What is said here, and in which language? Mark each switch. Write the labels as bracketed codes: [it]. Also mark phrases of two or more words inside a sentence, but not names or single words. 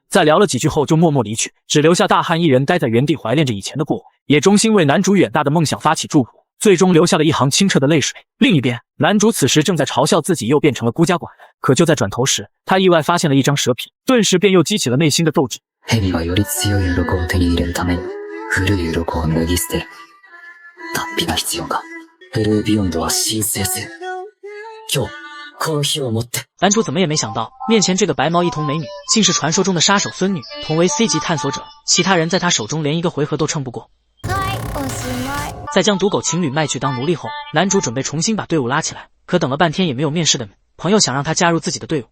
[zh] 在聊了几句后就默默离去，只留下大汉一人待在原地怀念着以前的过往，也衷心为男主远大的梦想发起祝福，最终留下了一行清澈的泪水。另一边，男主此时正在嘲笑自己又变成了孤家寡人，可就在转头时，他意外发现了一张蛇皮，顿时便又激起了内心的斗志。 [ja] 蛇はより強い鱗を手に入れるために古い鱗を脱ぎ捨てる。脱皮が必要か。ブルービヨンドは神聖せよ。今日この日をもって。 [zh] 男主怎么也没想到，面前这个白毛一瞳美女，竟是传说中的杀手孙女，同为 C 级探索者，其他人在她手中连一个回合都撑不过。在将赌狗情侣卖去当奴隶后，男主准备重新把队伍拉起来，可等了半天也没有面试的朋友想让他加入自己的队伍。